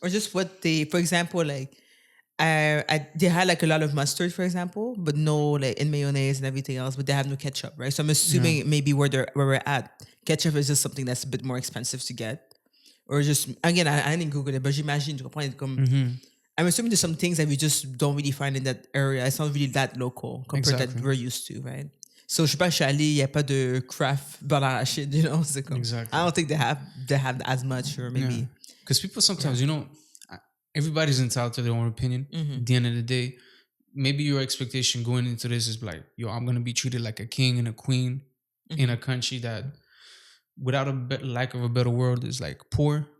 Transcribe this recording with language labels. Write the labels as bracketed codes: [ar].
[en] Or just what they, for example, like they had like a lot of mustard, for example, but no like in mayonnaise and everything else, but they have no ketchup, right? So I'm assuming maybe where we're at, ketchup is just something that's a bit more expensive to get, or just again I didn't Google it, but [fr] j'imagine tu comprends, comme Mm-hmm. [en] I'm assuming there's some things that we just don't really find in that area. It's not really that local compared to Exactly. that we're used to, right? [fr] So je sais pas, je suis allé, il n'y a pas de craft beurre d'arachide, c'est comme, [en] Exactly. I don't think they have as much, or maybe. Because people sometimes, everybody's entitled to their own opinion. Mm-hmm. At the end of the day, maybe your expectation going into this is like, yo, I'm gonna be treated like a king and a queen Mm-hmm. in a country that, without lack of a better word, is like poor,